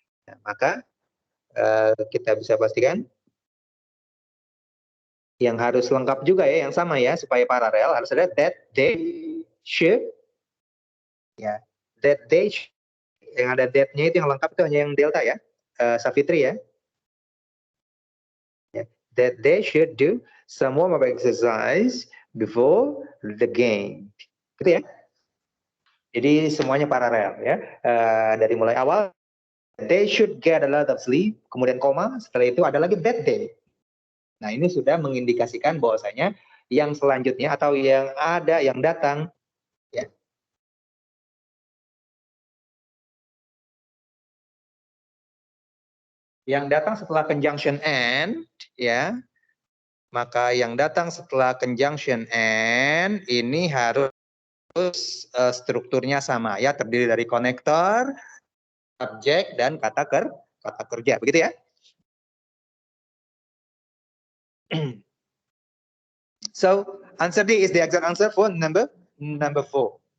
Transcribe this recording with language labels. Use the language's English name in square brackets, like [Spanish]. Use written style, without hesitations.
[Indonesian] Nah, maka kita bisa pastikan yang harus lengkap juga ya, yang sama ya, supaya paralel harus ada [English] that they should, [Indonesian] ya, that they should. Yang ada that-nya itu yang lengkap itu hanya yang delta ya, Safitri ya. [English] That they should do some warm-up exercise before the game, [Indonesian] gitu ya. Jadi semuanya paralel ya, dari mulai awal [English] they should get a lot of sleep, [Indonesian] kemudian koma, setelah itu ada lagi [English] that day. [Indonesian] Nah ini sudah mengindikasikan bahwasanya yang selanjutnya atau yang ada yang datang ya, yang datang setelah conjunction and ya, maka yang datang setelah conjunction and ini harus strukturnya sama ya, terdiri dari konektor, subjek dan kata kerja, begitu ya. [English] So answer D is the exact answer for number 4.